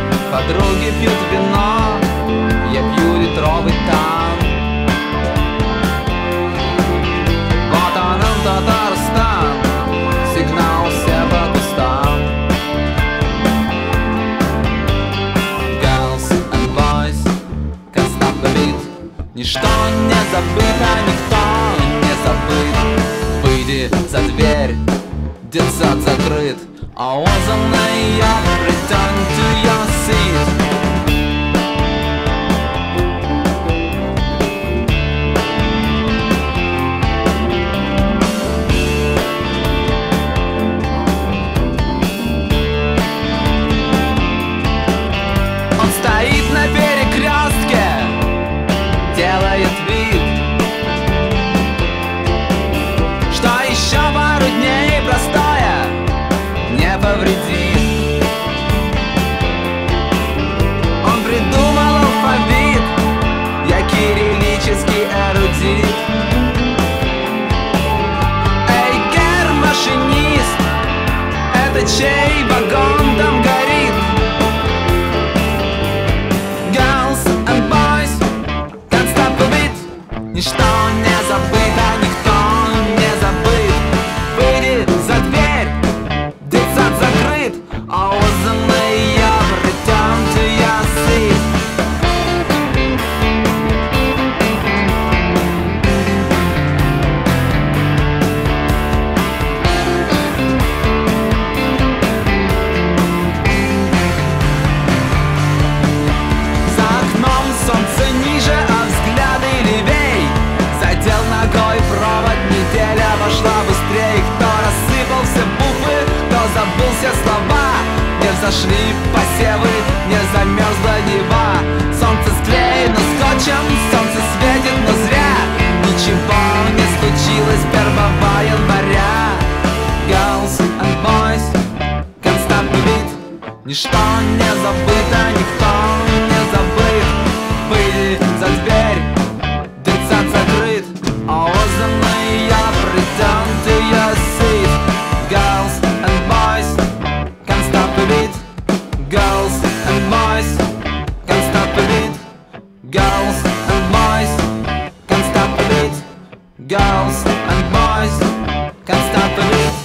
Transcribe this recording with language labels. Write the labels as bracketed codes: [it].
[ru] Подруги пьют вино, я пью литровый там. Вот он, Татарстан, сигнал все по кустам. [en] Girls and boys, can't stop the beat. [ru] Ничто не забыто, никто не забыт. Выйди за дверь, детсад закрыт. [en] I wasn't layup, return to your seat. [ru] Он стоит на перекрестке, делает вид, что еще пару дней простое не повредит. Он придумал алфавит, я кириллический эрудит. Эй, гер, машинист, это чей вагон там горит? [en] Girls and boys, can't stop the beat. [ru] Ничто не забыто, никто не забыт. Выйди за дверь, детсад закрыт. [en] I wasn't layup, return to your seat. [ru] За окном солнце ниже, а взгляды левей. Задел ногой провод, неделя пошла быстрей. Кто рассыпал все буквы, кто забыл все слова. Не взошли посевы, не замерзла нева. Солнце склеено скотчем, солнце светит, но зря. Ничего не случилось 1 января. [en] Girls and boys, can't stop the beat. [ru] Ничто не забыто, никто не забыт. Выйди за дверь, детсад закрыт. [en] I wasn't layup, return to your seat. Girls and boys, can't stop the beat. Girls and boys, can't stop the beat. Girls and boys, can't stop the beat. Girls and boys, can't stop the beat.